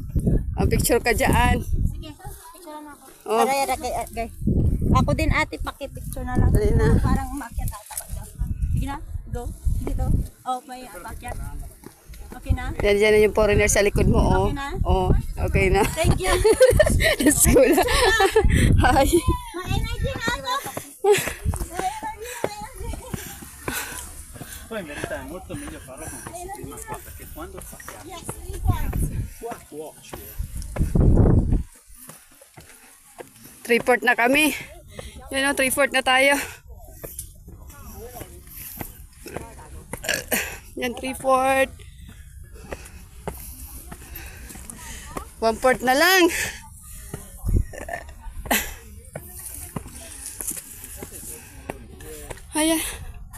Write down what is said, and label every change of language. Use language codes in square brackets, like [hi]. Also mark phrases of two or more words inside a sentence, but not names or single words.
[tl] Picture ka dyan. sige, picture na ako. Oh, Gay. Ako din ate, pakipicture na lang. dali na. Parang umakyat ata. Sige na, go. Dito. Oh, may apakyat. Okay na? Yan na yung foreigner sa likod mo, oh. Okay na? Oh, okay na. [en] Thank you. Let's go na. Hi. [tl] Ma-energy na ako. [it] Poi in verità è molto meglio farlo con questa prima qua, perché quando passiamo qua cuoci. [tl] 3/4 na kami. Yan o, 3/4 na tayo. Yan, 3/4. 1/4 na lang. Ayan.